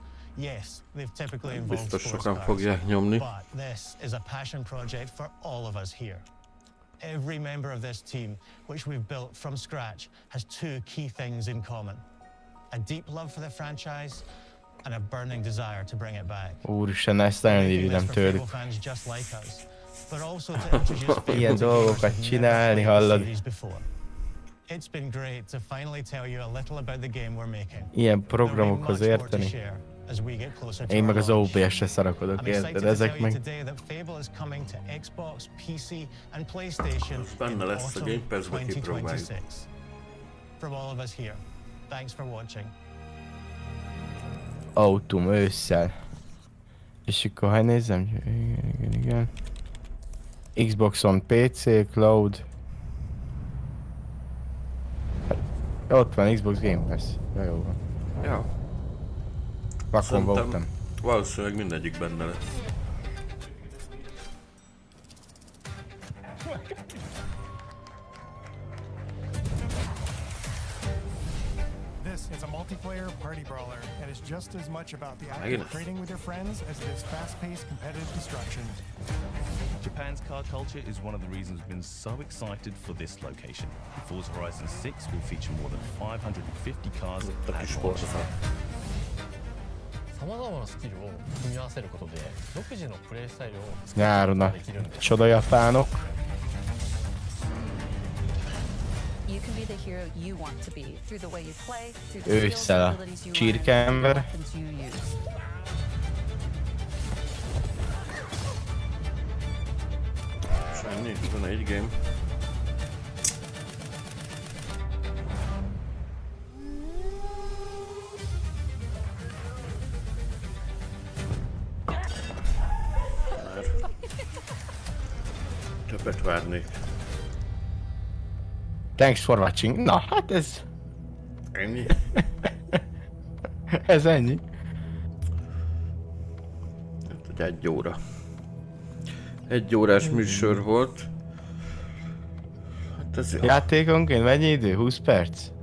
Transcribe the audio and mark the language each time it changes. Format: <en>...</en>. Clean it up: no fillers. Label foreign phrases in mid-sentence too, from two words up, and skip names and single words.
<en>Yes, they've typically involved sports cars, but this is a passion project for all of us here. Every member of this team, which we've built from scratch, has two key things in common. A deep love for the franchise and a burning desire to bring it back.</en> <hu>Úristen, ezt nagyon irigyem tőlük. Ilyen dolgokat csinálni, hallod?</hu> <en>It's been great to finally tell you a little about the game we're making.</en> <hu>Ilyen programokhoz érteni. Én meg az OBS-re szarakodok, érted? Ezek meg... Benne lesz a Game Pass-be kipróbáljuk.</hu> <en>From all of us here, thanks for watching.</en> <hu>Autumn ősszel. És akkor ha nézzem... Igen. Xboxon, PC, Cloud... Ott van Xbox Game Pass. Ja, jó van. Ja. Vakon voltam. Valószínűleg mindegyik benne lesz.</hu> <en>This is a multiplayer party brawler and is just as much about the act of trading with your friends as it is fast-paced competitive destruction. Japan's car culture is one of the reasons we've been so excited for this location. Forza Horizon 6 will feature more than 550 cars at launch.</en> <ja>様々なスキルを組み合わせることで独自のプレイスタイルを作る</ja> <hu>Nyáron</hu> <ja>こと</ja> <hu>a</hu> <ja>ができるんです。</ja> <hu>csoda japánok.</hu> <en>You can be the hero you want to be through the way you play, through the skills</en> <hu>Ősszel</hu> <en>and</en> <hu>a</hu> <en>abilities you learn,</en> <hu>csirkeember.</hu> <en>and the weapons you use.</en> <hu>Semmi, 21 game. Többet várnék.</hu> <en>Thanks for watching.</en> <hu>Na, hát ez... Ennyi. Ez ennyi. Hát, egy óra. Egy órás műsor volt. Hát ez jó. Játékonként mennyi idő? 20 perc?</hu>